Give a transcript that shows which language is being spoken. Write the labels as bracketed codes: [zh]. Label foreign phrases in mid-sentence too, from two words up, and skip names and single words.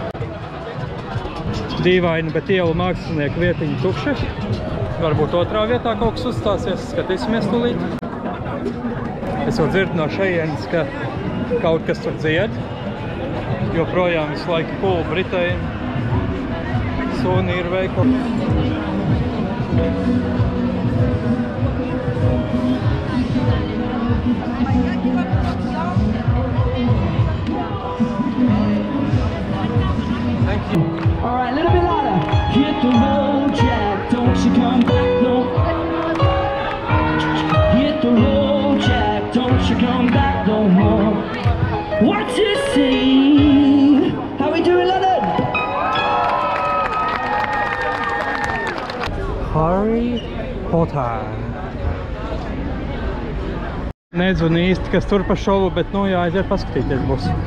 [lv] Dīvaini, bet ielu mākslinieku vietiņi tukši. Varbūt otrā vietā kaut kas uzstāsies, skatīsimies tūlīt. Es jau dzirdu no šejienes, ka kaut kas tur dzied. Joprojām visu laiku Cool Britain. Sony ir veikali. [en] Alright, a little bit louder. Hit the road, Jack, don't you come back no more. Hit the road, Jack, don't you come back no more. What's it say? How we doing, London? Harry Potter. [lv] Nezinu īsti, kas tur pa šovu, bet nu jāaiziet paskatīties būs.